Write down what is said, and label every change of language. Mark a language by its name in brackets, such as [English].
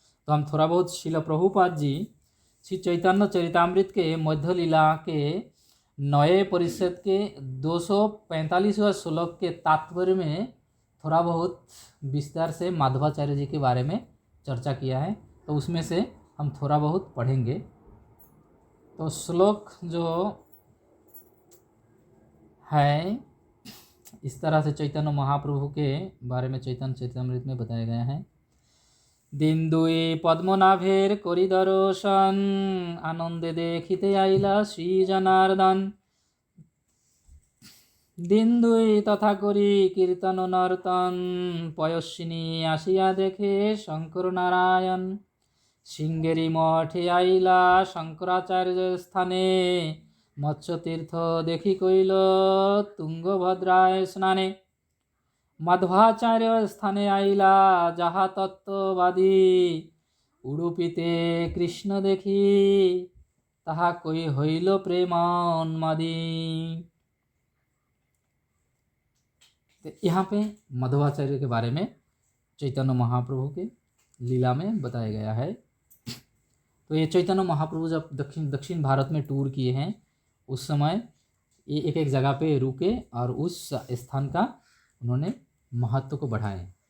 [Hindi] तो हम थोड़ा बहुत श्रील प्रभुपाद जी श्री चैतन्य चरितामृत के मध्य लीला के नए परिषद के 245वें श्लोक के तात्पर्य में थोड़ा बहुत विस्तार से माधवाचार्य जी के बारे में चर्चा किया है, तो उसमें से हम थोड़ा बहुत पढ़ेंगे। तो श्लोक जो है इस तरह से चैतन्य महाप्रभु के बारे में चैतन्य चरितामृत में बताया गया है। [Bangla] দিন দুই পদ্মনাভের করি দর্শন, আনন্দে দেখিতে আইলা শ্রী জনার্দন। দিন দুই তথা করি কীর্তন নর্তন, পয়স্বিনী আসিয়া দেখে শঙ্কর নারায়ণ। সিংহেরি মঠে আইলা শঙ্করাচার্য স্থানে, মৎস্যতীর্থ দেখি কইল তুঙ্গভদ্রায় স্নানে। মাধবাচার্য স্থানে আইলা যাহা তত্ত্ববাদী, উডুপিতে কৃষ্ণ দেখি তাহা কই হইল प्रेमोन्मादी। [Hindi] तो यहाँ पे मध्वाचार्य के बारे में चैतन्य महाप्रभु के लीला में बताया गया है। तो ये चैतन्य महाप्रभु जब दक्षिण भारत में टूर किए हैं, उस समय ये एक एक जगह पे रुके और उस स्थान का उन्होंने महत्व को बढ़ाए।